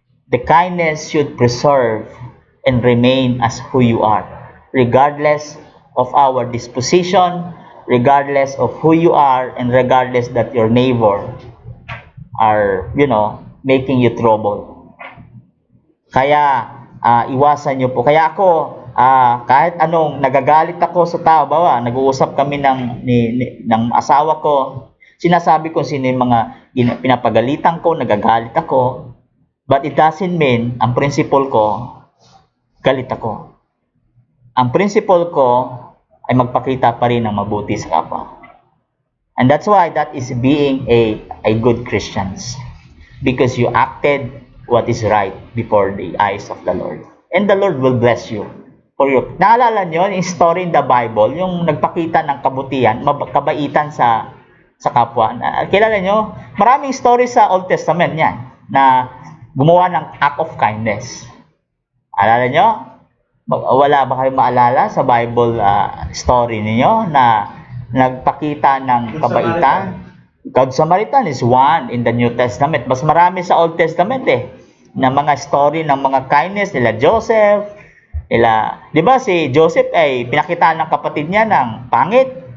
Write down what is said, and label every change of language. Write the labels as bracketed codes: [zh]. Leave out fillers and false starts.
[en] The kindness should preserve and remain as who you are, regardless of our disposition, regardless of who you are, and regardless that your neighbor are, making you trouble. [tl] Kaya, iwasan nyo po. Kaya ako, kahit anong nagagalit ako sa tao, bawa, nag-uusap kami ng asawa ko, sinasabi ko sino yung mga pinapagalitan ko, nagagalit ako, [en] but it doesn't mean, [tl] ang principle ko, galit ako. Ang principle ko, ay magpakita pa rin ng mabuti sa kapwa. [en] And that's why that is being a good Christians. Because you acted what is right before the eyes of the Lord. And the Lord will bless you. [tl] Naalala nyo, yung [en] story in the Bible, [tl] yung nagpakita ng kabutihan, kabaitan sa kapwa. Kilala nyo, maraming story sa Old Testament yan, na gumawa ng [en] act of kindness. [tl] Alala nyo? Wala ba kayong maalala sa Bible story ninyo na nagpakita ng kabaitan? [en] Good Samaritan is one in the New Testament. [tl] Mas marami sa Old Testament na mga story ng mga kindness nila Joseph, di ba si Joseph ay pinakitaan ng kapatid niya ng pangit.